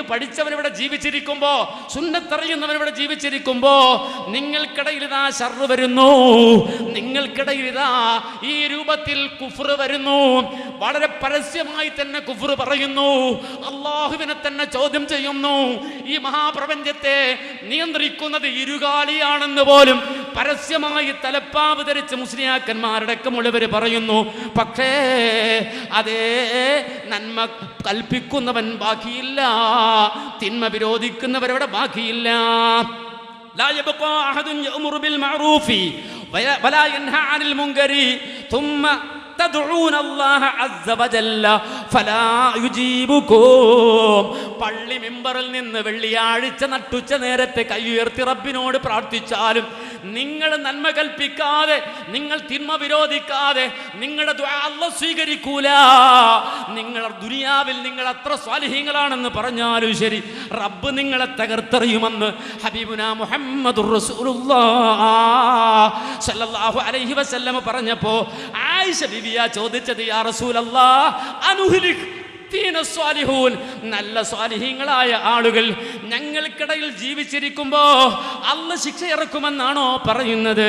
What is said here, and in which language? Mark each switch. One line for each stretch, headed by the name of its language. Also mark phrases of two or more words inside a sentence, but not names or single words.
Malayalam: പഠിച്ചവൻ ഇവിടെ ജീവിച്ചിരിക്കുമ്പോ, സുന്നത്തറിയുന്നവൻ ഇവിടെ ജീവിച്ചിരിക്കുമ്പോ നിങ്ങൾക്കിടയിൽ ഇതാ ശർറ് വരുന്നു, നിങ്ങൾക്കിടയിൽ ഇതാ ഈ രൂപത്തിൽ കുഫ്ർ വരുന്നു, വളരെ പരസ്യമായി തന്നെ കുഫ്ർ പറയുന്നു, അല്ലാഹുവിനെ തന്നെ ചോദ്യം ചെയ്യുന്നു, ഈ മഹാപ്രപഞ്ചത്തെ നിയന്ത്രിക്കുന്നത് ഇരുകാലിയാണെന്ന് പോലും പരസ്യമായി തലപ്പാവ് ധരിച്ച് മുസ്ലിയാക്കന്മാരടക്കമുള്ളവർ പറയുന്നു. പക്ഷേ അതേ നന്മ കൽപ്പിക്കുന്നവൻ ബാക്കിയില്ല, തിന്മ വിരോധിക്കുന്നവരവിടെ ബാക്കിയില്ല.
Arabic: لا يبقى أحد يأمر بالمعروف ولا ينهى عن المنكر ثم تدعون الله عز وجل فلا يجيبكم.
Malayalam: പള്ളി മിമ്പറിൽ നിന്ന് വെള്ളിയാഴ്ച നട്ടുച്ച നേരത്തെ കൈയുയർത്തി റബ്ബിനോട് പ്രാർത്ഥിച്ചാലും നിങ്ങൾ നന്മ കൽപ്പിക്കാതെ, നിങ്ങൾ തിന്മ വിരോധിക്കാതെ നിങ്ങളുടെ ദുആ അല്ലാഹു സ്വീകരിക്കൂല. നിങ്ങൾ ദുനിയാവിൽ നിങ്ങൾ അത്ര സ്വാലിഹീങ്ങളാണെന്ന് പറഞ്ഞാലും ശരി, റബ്ബ് നിങ്ങളെ തകർത്തെറിയുമെന്ന്
Arabic: حبيبنا محمد رسول الله صلى الله عليه وسلم
Malayalam: പറഞ്ഞപ്പോ ആയിഷ ബിബിയ ചോദിച്ചത്,
Arabic: يا رسول الله أنهلك
Malayalam: നല്ല സ്വാലിഹീങ്ങളായ ആളുകൾ ഞങ്ങൾക്കിടയിൽ ജീവിച്ചിരിക്കുമ്പോ അല്ല ശിക്ഷ ഇറക്കുമെന്നാണോ പറയുന്നത്?